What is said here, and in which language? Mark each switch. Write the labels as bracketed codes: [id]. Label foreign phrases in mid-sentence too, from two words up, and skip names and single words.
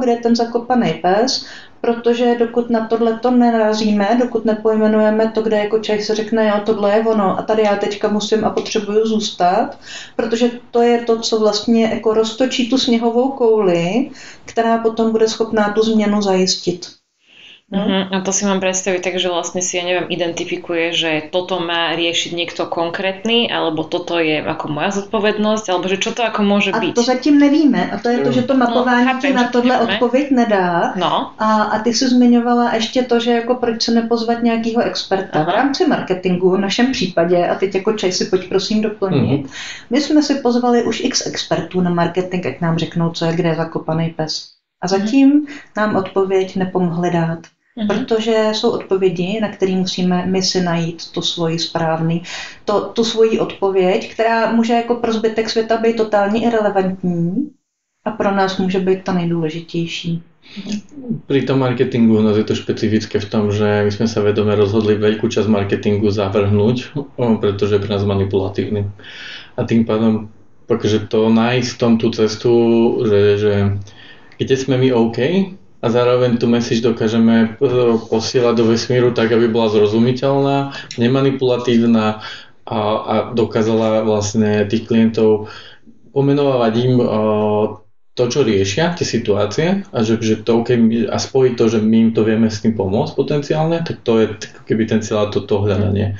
[cs] Kde je ten zakopaný pes, protože dokud na tohleto nenarazíme, dokud nepojmenujeme to, kde jako člověk se řekne, jo, tohle je ono a tady já teďka musím a potřebuju zůstat, protože to je to, co vlastně jako roztočí tu sněhovou kouli, která potom bude schopná tu změnu zajistit. [sk] A to si mám predstaviť tak, že vlastne si, ja neviem, identifikuje, že toto má riešiť niekto konkrétny, alebo toto je ako moja zodpovednosť, alebo že čo to ako môže byť. [cs] A to zatím nevíme. A to je to, že to mapování ti na tohle odpověď nedá. No. A ty jsi zmiňovala ještě to, že jako proč se nepozvat nějakého experta. V rámci marketingu, v našem případě, a teď jako Čej si pojď prosím doplnit, my jsme si pozvali už x expertů na marketing, ať nám řeknou, co je kde zakopaný pes. A zatím nám odpověď nepomohli dát. Protože jsou odpovědi, na které musíme my si najít to svoji správný, tu svoji odpověď, která může jako pro zbytek světa být totálně irelevantní a pro nás může být ta nejdůležitější. [sk] Pri tom marketingu u nás je to špecifické v tom, že my sme sa vedome rozhodli veľkú časť marketingu zavrhnúť, pretože je pre nás manipulatívny. A tým pádom, takže to nájsť v tom tú cestu, že kde sme my OK, a zároveň tu message dokážeme posielať do vesmíru tak, aby bola zrozumiteľná, nemanipulatívna a dokázala vlastne tých klientov pomenovať im to, čo riešia, tie situácie a že to okay, a spojiť to, že my im to vieme s tým pomôcť potenciálne, tak to je keby ten celé toto hľadanie.